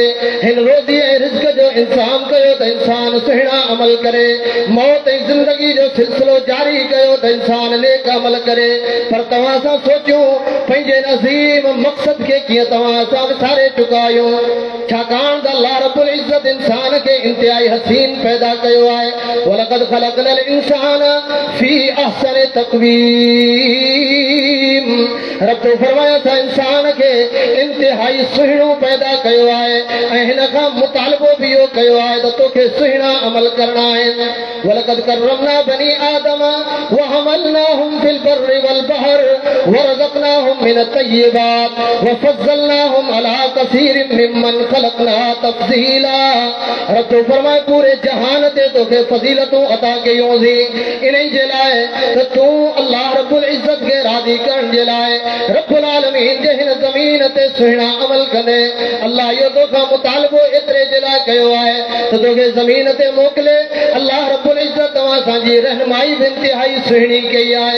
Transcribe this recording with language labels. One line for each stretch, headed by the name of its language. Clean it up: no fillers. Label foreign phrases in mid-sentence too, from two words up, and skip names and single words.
Sindhi: हिन रोज़ी ऐं रिज़्क़ जो इंतज़ाम कयो त इंसान सुहिणा अमल करे। मौत ऐं ज़िंदगी जो सिलसिलो जारी कयो त इंसान नेक अमल करे। पर तव्हां सां सोचियो पंहिंजे नज़ीम मक़सद खे कीअं तव्हां सां विसारे चुका आहियो छाकाणि त अल्लाह रब्बुल इज़्ज़त इंसान खे इंतिहाई हसीन पैदा कयो आहे।
Arabic: ولقد خلقنا الإنسان في أحسن تقويم
Sindhi: रब फरमाया था इंसान खे इंतिहाई सुहिणो पैदा कयो आहे ऐं हिन खां मुतालबो बि इहो कयो आहे त तोखे सुहिणा अमल करणा आहिनि।
Arabic: ولقد كرمنا بني آدم وحملناهم في البر والبحر ورزقناهم من الطيبات وفضلناهم على كثير ممن خلقنا تفضيلا
Sindhi: रब फरमाए पूरे जहान ते तोखे फज़ीलतूं अता कयूंसीं इन्ही जे लाइ त तूं अल्लाह रब्बुल इज़्ज़त खे राज़ी करण जे लाइ रब्बुल आलमीन जे हिन ज़मीन ते सुहिणा अमल कंदे अल्लाह इहो तोखां मुतालबो एतिरे जे लाइ कयो आहे त तोखे ज़मीन ते मोकिले। अल्लाह रब्बुल इज़्ज़त तव्हां असांजी रहनुमाई बि इंतिहाई सुहिणी कई आहे।